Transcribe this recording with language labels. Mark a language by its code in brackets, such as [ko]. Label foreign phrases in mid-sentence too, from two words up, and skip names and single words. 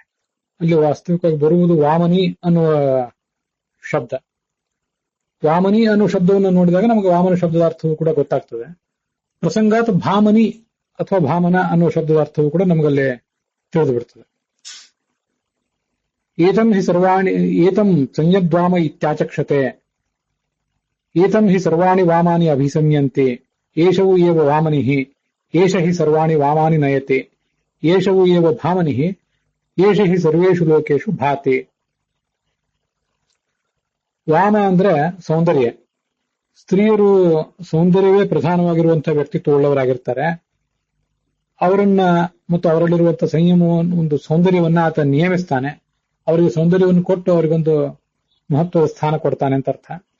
[kn] ಅಲ್ಲಿ ವಾಸ್ತವಿಕವಾಗಿ ಬರುವುದು ವಾಮನಿ ಅನ್ನುವ ಶಬ್ದ. ವಾಮನಿ ಅನ್ನುವ ಶಬ್ದವನ್ನು ನೋಡಿದಾಗ ನಮಗೆ ವಾಮನ ಶಬ್ದದ ಅರ್ಥವೂ ಕೂಡ ಗೊತ್ತಾಗ್ತದೆ. ಪ್ರಸಂಗಾತ್ ಭಾಮನಿ ಅಥವಾ ಭಾಮನ ಅನ್ನುವ ಶಬ್ದದ ಅರ್ಥವೂ ಕೂಡ ನಮಗಲ್ಲಿ ತಿಳಿದು ಬಿಡ್ತದೆ. [sa] ಏತಂ ಹಿ ಸರ್ವಾಣಿ ಏತಂ ಸಂಯದ್ವಾಮ ಇತ್ಯಾಚಕ್ಷತೆ, ಏತಂ ಹಿ ಸರ್ವಾಣಿ ವಾಮಾನಿ ಅಭಿಸಂಯಂತೆ, ಏಷವು ಏವ ವಾಮನಿಃ, ಏಷ ಹಿ ಸರ್ವಾಣಿ ವಾಮಾನಿ ನಯತೆ, ಏಷವು ಏವ ಭಾಮನಿಃ, ಏಷ ಹಿ ಸರ್ವೇಷು ಲೋಕೇಶು ಭಾತೆ. [kn] ವಾಮ ಅಂದ್ರೆ ಸೌಂದರ್ಯ. ಸ್ತ್ರೀಯರು ಸೌಂದರ್ಯವೇ ಪ್ರಧಾನವಾಗಿರುವಂತಹ ವ್ಯಕ್ತಿತ್ವ ಉಳ್ಳವರಾಗಿರ್ತಾರೆ. ಅವರನ್ನ ಮತ್ತು ಅವರಲ್ಲಿರುವಂತಹ ಸಂಯಮವನ್ನು, ಒಂದು ಸೌಂದರ್ಯವನ್ನ ಆತ ನಿಯಮಿಸ್ತಾನೆ. ಅವರಿಗೆ ಸೌಂದರ್ಯವನ್ನು ಕೊಟ್ಟು ಅವರಿಗೊಂದು ಮಹತ್ವದ ಸ್ಥಾನ ಕೊಡ್ತಾನೆ ಅಂತ ಅರ್ಥ.